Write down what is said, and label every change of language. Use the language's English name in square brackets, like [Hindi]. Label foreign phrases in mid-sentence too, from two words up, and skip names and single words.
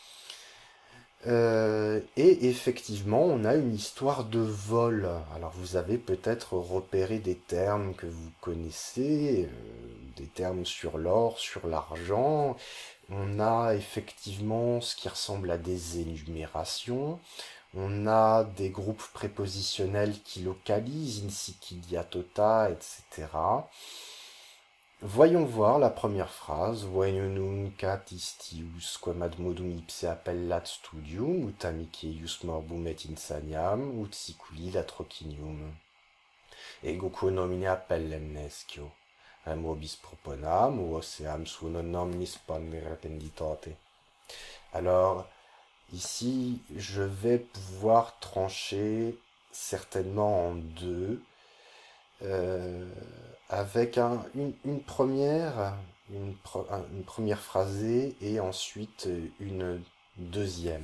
[French] Et effectivement, on a une histoire de vol. Alors vous avez peut-être repéré des termes que vous connaissez, des termes sur l'or, sur l'argent. On a effectivement ce qui ressemble à des énumérations. On a des groupes prépositionnels qui localisent, [Latin] in sicilia tota, [French] etc. Voyons voir la première phrase. [Latin] Venio nunc ad istius, quam ad modum ipse appellat studium, ut amici eius morbum et insaniam, ut siculi latrocinium. Ego quo nomine appellem nescio, rem vobis proponam, vos eam suo non nominis ponere penditote. [French] Alors, ici, je vais pouvoir trancher certainement en deux, avec une première phrasée et ensuite une deuxième.